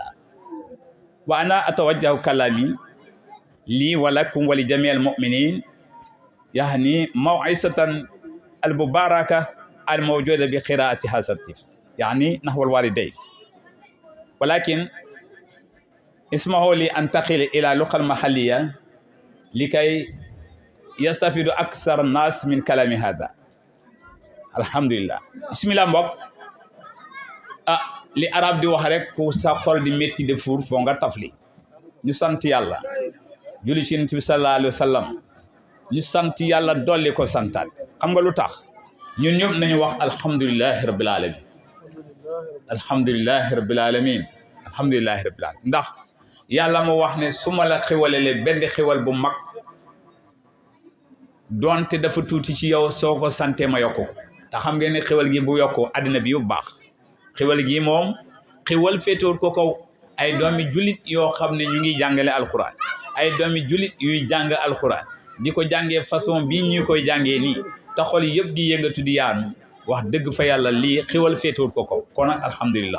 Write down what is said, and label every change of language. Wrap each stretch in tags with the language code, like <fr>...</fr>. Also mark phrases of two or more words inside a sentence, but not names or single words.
<ar>وأنا أتوجه كلامي لي ولكم ولجميع المؤمنين يعني موعظة المباركة الموجودة بقراءة هذا الطفل يعني نحو الوالدين. ولكن اسمحوا لي أنتقل إلى اللغة المحلية لكي يستفيد أكثر الناس من كلام هذا. الحمد لله. بسم الله</ar> <wo>mbokk li arab di wax rek ku sa xol di metti de four fo nga tafli ñu sant yàlla julli ci Yonent bi</wo> <ar>صلى الله عليه وسلم</ar> <wo>ñu sant yàlla dolli ko santaat. xam nga lu tax ñun ñëpp nañu wax</wo> <ar>الحمد لله رب العالمين الحمد لله رب العالمين الحمد لله رب العالمين</ar> <wo>ndax yàlla mo wax ne su ma la xewalele benn xewal bu mag donte dafa tuuti ci yow soo ko sante ma yokku te xam ngeen ne xewal gi bu yokku àddina bi yu baax. xewal gi moom xewal féetewul ko kaw ay doomi julit yoo xam ne ñu ngi jàngale alquran ay doomi julit yuy jàng alquran di ko jàngee façon bii ñu koy jàngee nii te xol yëpp di yëngatu di yaanu wax dëgg fa yàlla lii xewal féetewul ko kaw kon nag alhamdulillah.</wo>